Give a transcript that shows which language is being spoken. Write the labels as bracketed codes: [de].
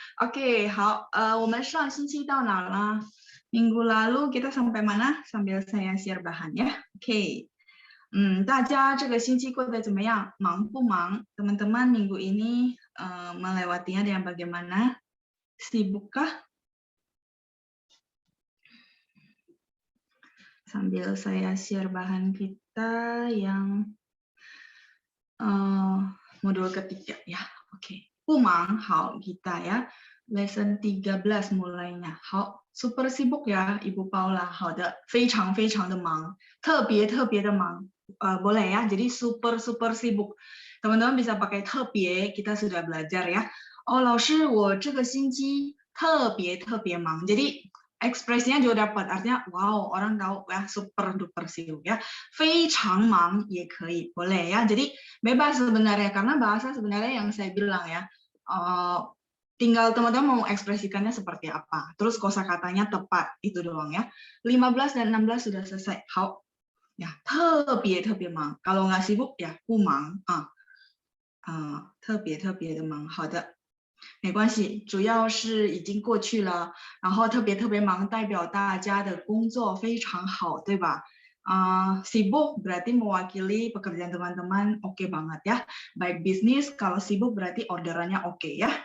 [zh] Oke, 好，我们上星期到哪了？ [id] Minggu lalu kita sampai mana? Sambil saya share bahan ya. Oke. [zh] 大家这个星期过得怎么样？忙不忙？ [id] Teman-teman minggu ini melewatinya dengan bagaimana? Sibukkah? Sambil saya share bahan kita yang modul ketiga ya. Oke. [zh] 不忙，好 [id] kita ya. Lesson 13 mulainya. 好 super sibuk ya Ibu Paula. [zh] 好的，非常非常的忙，特别特别的忙。 [id] boleh ya. Jadi super sibuk. Teman-teman bisa pakai 特别, kita sudah belajar ya. [zh] Oh, 老师，我这个星期特别特别忙. [id] Jadi ekspresinya juga dapat, artinya wow, orang tahu ya, super duper sibuk ya. [zh] 非常忙也可以, [id] boleh ya. Jadi bebas sebenarnya, karena bahasa sebenarnya yang saya bilang ya, tinggal teman-teman mau ekspresikannya seperti apa. Terus kosakatanya tepat, itu doang ya. 15 dan 16 sudah selesai. 好。 [zh] 呀，特别特别忙。 [id] Kalau nggak sibuk ya [zh] 不忙特别特别的忙。好的，没关系，主要是已经过去了。然后特别特别忙代表大家的工作非常好，对吧？ [id] sibuk berarti mewakili pekerjaan teman-teman oke banget ya. Baik bisnis kalau sibuk berarti orderannya oke ya.